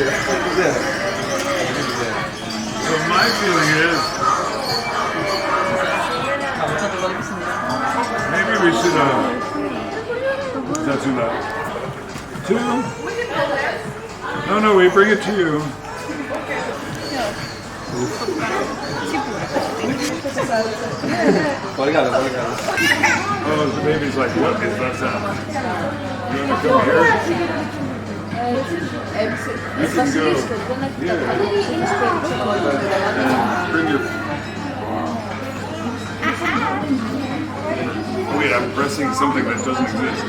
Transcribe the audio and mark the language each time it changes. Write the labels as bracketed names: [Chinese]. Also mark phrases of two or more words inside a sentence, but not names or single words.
[English] So my feeling is maybe we should is that too loud? Two? No, we bring it to you. [Greek] Πολύ καλό, πολύ καλό. [English] Oh, the baby's like, what is that sound? You want to come here? You can go here. Bring your... Wait, I'm pressing something that doesn't exist.